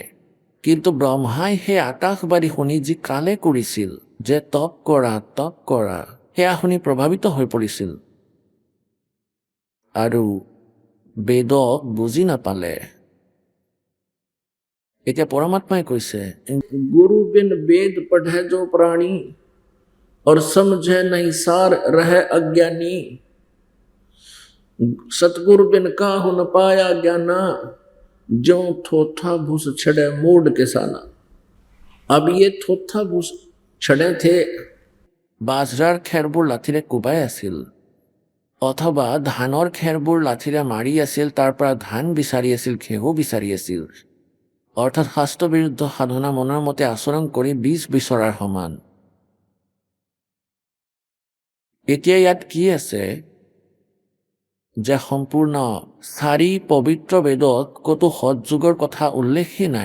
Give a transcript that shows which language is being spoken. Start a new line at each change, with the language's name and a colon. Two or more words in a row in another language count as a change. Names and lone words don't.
Assamese: কিন্তু ব্ৰহ্মাই সেই আকাশবাণী শুনি যি কালে কৰিছিল যে তপ কৰা, সেয়া শুনি প্ৰভাৱিত হৈ পৰিছিল আৰু বেদক বুজি নাপালে। এতিয়া পৰমাত্মাই কৈছে
Hindi: गुरु बिन वेद पढ़े जो प्राणी और समझे नहीं सार रहे अज्ञानी सतगुरु बिन काहु न पाया ज्ञाना जो थोथा भूस छड़े मूड के साना। अब ये थोथा भूस छड़े थे
Assamese: বাজৰাৰ খেৰবোৰ লাঠিৰে কোবাই আছিল অথবা ধানৰ খেৰবোৰ লাঠিৰে মাৰি আছিল, তাৰ পৰা ধান বিচাৰি আছিল, ঘেঁহু বিচাৰি আছিল, অৰ্থাৎ শাস্ত্ৰবিৰুদ্ধ সাধনা মনৰ মতে আচৰণ কৰি বীজ বিচৰাৰ সমান। এতিয়া ইয়াত কি আছে যে সম্পূৰ্ণ 4 পবিত্ৰ বেদত ক'তো সৎযোগৰ কথা উল্লেখেই নাই।